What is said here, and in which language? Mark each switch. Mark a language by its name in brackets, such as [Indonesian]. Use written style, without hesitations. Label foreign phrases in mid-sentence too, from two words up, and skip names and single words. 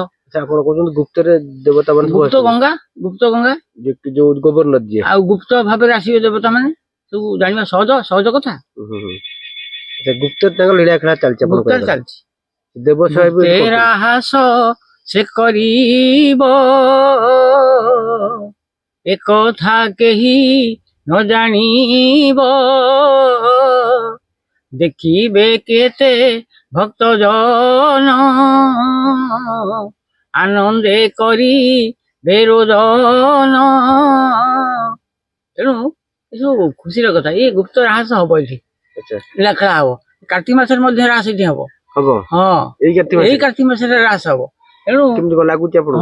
[Odia] ଆପଣ କହୁଛନ୍ତି ଗୁପ୍ତରେ ଦେବତା ମାନେ? ଗୁପ୍ତ ଗଙ୍ଗା ଯୋଉ ଗୋବରୀ ନଦୀ, ଆଉ ଗୁପ୍ତ ଭାବରେ ଆସିବେ ଦେବତା ମାନେ, ସବୁ ଜାଣିବା ସହଜ କଥା। ଗୁପ୍ତ ତାଙ୍କ ଲୀଳାଖେଳା ଚାଲିଛି, ଚାଲିଛି। ଦେବସଭା ହାସ ସେ କରିବ ଏକଥା କେହି ନ ଜାଣିବ ଦେଖିବେ କେତେ ଭକ୍ତ ଜନ ଆନନ୍ଦେ କରି ବେରୋଦନ। ତେଣୁ ଏସବୁ ଖୁସିର କଥା। ଏଇ ଗୁପ୍ତ ରାହାସ ହବ ଏଠି, ଆଚ୍ଛା ଲେଖା ହବ। କାର୍ତ୍ତିକ ମାସରେ ମଧ୍ୟ ରାସ ଏଠି ହବ। ହବ ହଁ, ଏଇ କାର୍ତ୍ତିକ ଏଇ ମାସରେ କାର୍ତ୍ତିକ ମାସରେ ରାସ ହବ। ତେଣୁ କେମିତି କଣ ଲାଗୁଛି ଆପଣଙ୍କୁ?